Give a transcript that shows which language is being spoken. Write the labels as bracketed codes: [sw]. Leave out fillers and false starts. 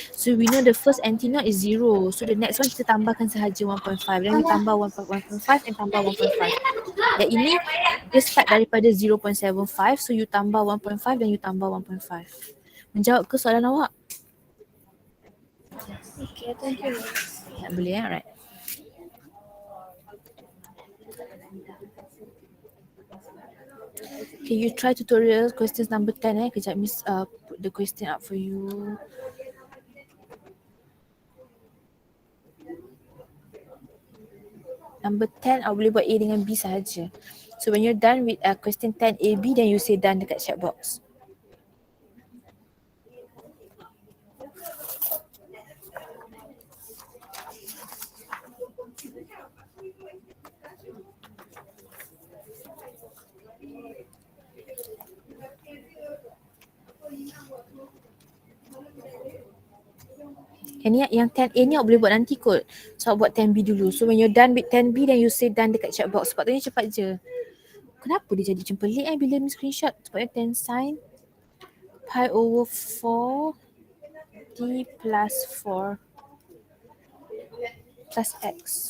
[en] So we know the first antinode is 0. So the next one [ms] kita tambahkan sahaja [en] 1.5. Then we tambah 1.5 and tambah 1.5. [ms] Dan ini dia start daripada 0.75. So you tambah 1.5 dan you tambah 1.5. Menjawab ke soalan awak? [en] Okay, thank you. [ms] Boleh alright. [en] Okay, you try tutorial questions number 10 [ms] Kejap [en] Miss put the question up for you. [ms] Number 10 awak boleh buat A dengan B sahaja. [en] So when you're done with question 10 A, B, then you say done dekat chat box. [ms] Yang 10A ni awak boleh buat nanti kot. So awak buat 10B dulu. [en] So when you're done with 10B, then you say done dekat chat box. [ms] Sepatutnya cepat je. Kenapa dia jadi macam pelik bila ni screenshot? Sepatutnya 10 sin pi over 4 t plus 4 plus x.